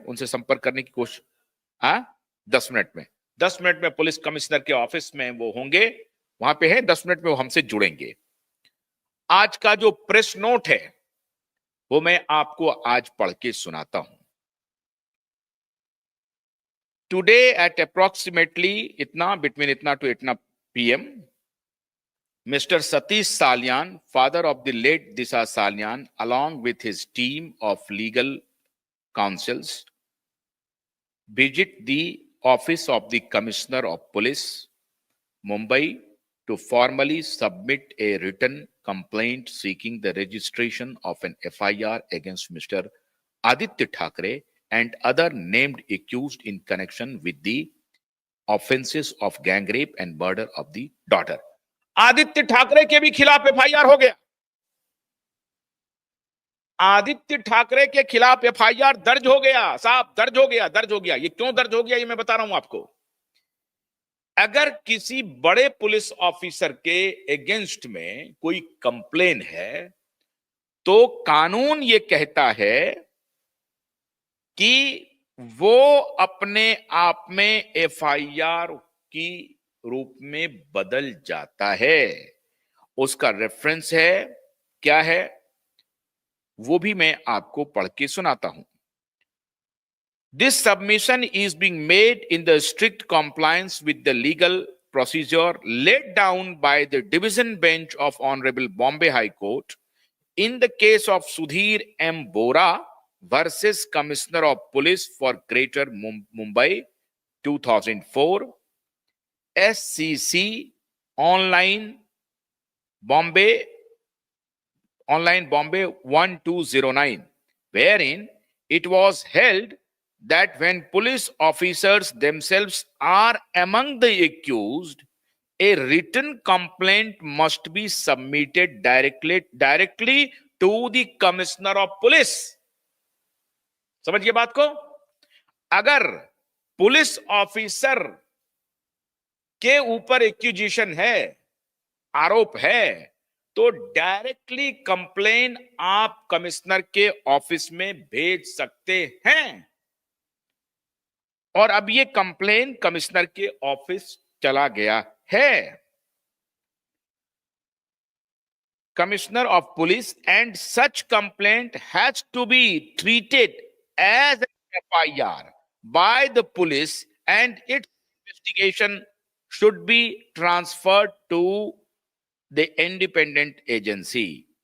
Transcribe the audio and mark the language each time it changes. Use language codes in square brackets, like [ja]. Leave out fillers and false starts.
[hi] उनसे संपर्क करने की कोशिश। हाँ, 10 मिनट में, 10 मिनट में पुलिस कमिश्नर के ऑफिस में वो होंगे, वहां पे है, 10 मिनट में वो हमसे जुड़ेंगे। आज का जो प्रेस नोट है वो मैं आपको आज पढ़ के सुनाता हूं। [en] Today at approximately इतना, between इतना to इतना PM, Mr. Satish Salyan, father of the late Disha Salyan, along with his team of legal counsels, visit the office of the Commissioner of Police, Mumbai, to formally submit a written complaint seeking the registration of an FIR against Mr. Aditya Thackeray and other named accused in connection with the offenses of gang rape and murder of the daughter. [hi] Aditya Thackeray के भी खिलाफ FIR हो गया। आदित्य ठाकरे के खिलाफ FIR दर्ज हो गया साहब, दर्ज हो गया, दर्ज हो गया। ये क्यों दर्ज हो गया ये मैं बता रहा हूं आपको। अगर किसी बड़े पुलिस ऑफिसर के अगेंस्ट में कोई कंप्लेन है तो कानून ये कहता है कि वो अपने आप में FIR की रूप में बदल जाता है। उसका रेफरेंस है, क्या है वो भी मैं आपको पढ़ के सुनाता हूं। [en] This submission is being made in the strict compliance with the legal procedure laid down by the division bench of Honorable Bombay High Court in the case of Sudhir M. Bora versus Commissioner of Police for Greater Mumbai 2004, SCC Online Bombay 1209, wherein it was held that when police officers themselves are among the accused, a written complaint must be submitted directly to the Commissioner of Police. [hi] समझिए बात को। अगर police officer के ऊपर accusation है, आरोप है, तो डायरेक्टली कंप्लेन आप कमिश्नर के ऑफिस में भेज सकते हैं। और अब ये कंप्लेन कमिश्नर के ऑफिस चला गया है। [en] Commissioner of police and such complaint has to be treated as an FIR by the police and its investigation should be transferred to the independent agency.